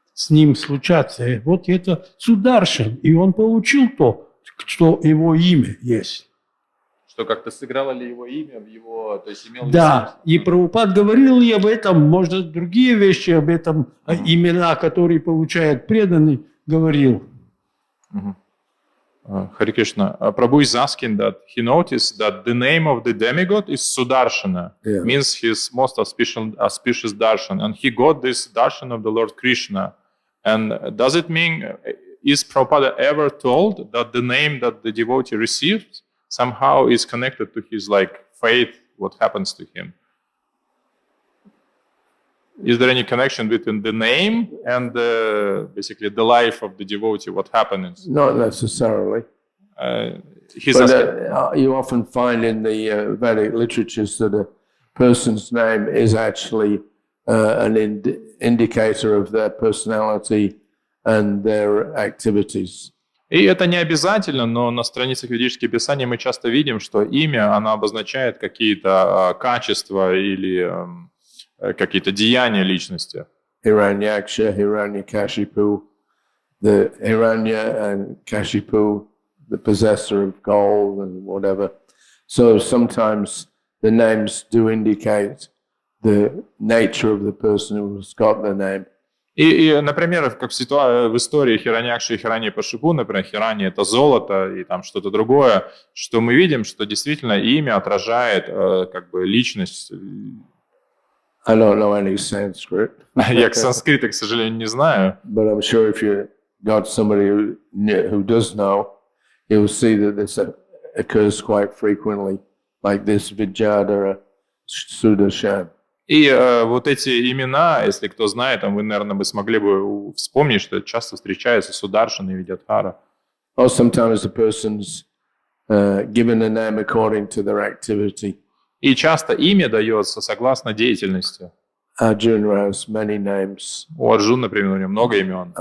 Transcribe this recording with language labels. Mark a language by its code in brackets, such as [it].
[ru] с ним случаться. Вот это Сударшан, и он получил то, что его имя есть. Что как-то сыграло ли его имя в его, то есть имел ли Да, смысл? и Прабхупад говорил и об этом, может, другие вещи об этом, имена, которые получает преданный, говорил. Хари Кришна. [en] Prabhu is asking that he noticed that the name of the demigod is Sudarshana, Yeah. means his most auspicious darshan, and he got this darshan of the Lord Krishna. And does it mean, is Prabhupada ever told that the name that the devotee receives somehow is connected to his faith, what happens to him? Is there any connection between the name and basically the life of the devotee, what happens? Not necessarily. He's But asking, you often find in the Vedic literatures that a person's name is actually an indicator of their personality and their activities. [ru] И это не обязательно, но на страницах ведических писаний мы часто видим, что имя, оно обозначает какие-то качества или какие-то деяния личности. [en] Hiranyaksha, Hiranyakashipu, the Hiranya and Kashipu, the possessor of gold and whatever. So sometimes the names do indicate the nature of the person who's got the name. [ru] И, например, как в истории Хираньякши и Хираньи-Пашипу, например, Хирани – это золото и там что-то другое, что мы видим, что действительно имя отражает личность. [en] I don't know any Sanskrit. [ru] Я санскрита, к сожалению, не знаю. [en] But I'm sure if you got somebody who does know, you'll see that this occurs quite frequently, like this Vijayadhara Sudarshan. [ru] И вот эти имена, если кто знает, вы, наверное, бы смогли бы вспомнить, что часто встречаются Сударшан и Видятхара. [en] Or sometimes the person's given a name according to their activity. [ru] И часто имя дается согласно деятельности. [en] Arjuna has many names. [ru] У Арджуна, например, у него много имен.